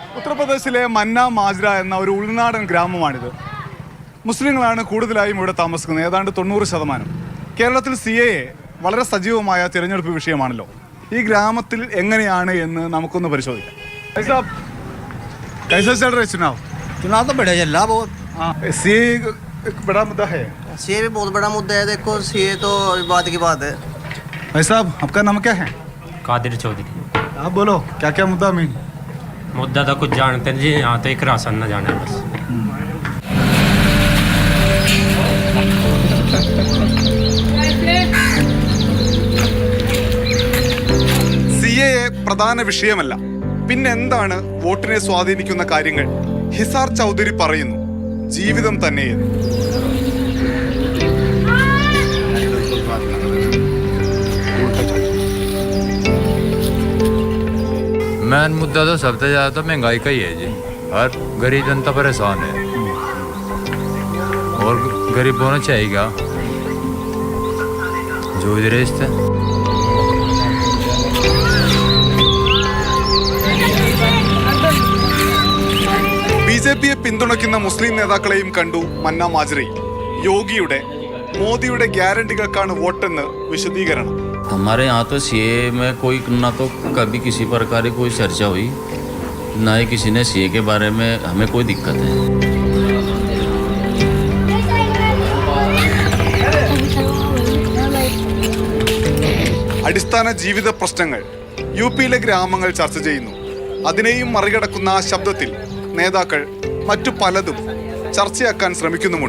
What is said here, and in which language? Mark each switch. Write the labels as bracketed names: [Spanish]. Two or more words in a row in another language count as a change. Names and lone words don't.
[Malayalam] ഉത്തർപ്രദേശിലെ മന്ന മാജ്ര എന്ന ഒരു ഉൾനാടൻ ഗ്രാമമാണിത്. മുസ്ലിങ്ങളാണ് കൂടുതലായും ഇവിടെ താമസിക്കുന്നത്, ഏതാണ്ട് 90%. കേരളത്തിൽ CAA വളരെ സജീവമായ തിരഞ്ഞെടുപ്പ് വിഷയമാണല്ലോ. ഈ ഗ്രാമത്തിൽ എങ്ങനെയാണ് എന്ന് നമുക്കൊന്ന് പരിശോധിക്കാം. [Hindi] चुनाव तो बड़ा चल रहा बहुत। CAA बड़ा मुद्दा है। सीए भी बहुत बड़ा मुद्दा है। देखो सीए तो बात की बात है। भाई साहब, आपका नाम क्या है? कादिर चौधरी। आप बोलो क्या क्या मुद्दा में? मुद्दा तो कुछ जानते हैं जी, यहाँ तो एक राशन न जाने बस। [Malayalam] CAA പ്രധാന വിഷയമല്ല, പിന്നെന്താണ് വോട്ടിനെ സ്വാധീനിക്കുന്ന കാര്യങ്ങൾ? ഹിസാർ ചൗധരി പറയുന്നു, ജീവിതം തന്നെയെന്ന്. [Hindi] मेन मुद्दा तो सबसे ज़्यादा तो महंगाई का ही है जी। हर गरीब जनता परेशान है और गरीब होना चाहिएगा जूझ रहे इससे। [Malayalam] BJPയെ പിന്തുണയ്ക്കുന്ന മുസ്ലിം നേതാക്കളെയും കണ്ടു മന്ന മാജ്രയിൽ. യോഗിയുടെ മോദിയുടെ ഗ്യാരണ്ടികൾക്കാണ് വോട്ടെന്ന് വിശദീകരണം. [Hindi] हमारे यहाँ तो सीए में कोई ना तो कभी किसी प्रकार की कोई चर्चा हुई, ना ही किसी ने सीए के बारे में हमें कोई दिक्कत है। [Malayalam] അടിസ്ഥാന ജീവിത പ്രശ്നങ്ങൾ UPയിലെ ഗ്രാമങ്ങൾ ചർച്ച ചെയ്യുന്നു. അതിനെയും മറികടക്കുന്ന ആ ശബ്ദത്തിൽ നേതാക്കൾ മറ്റു പലതും ചർച്ചയാക്കാൻ ശ്രമിക്കുന്നുമുണ്ട്.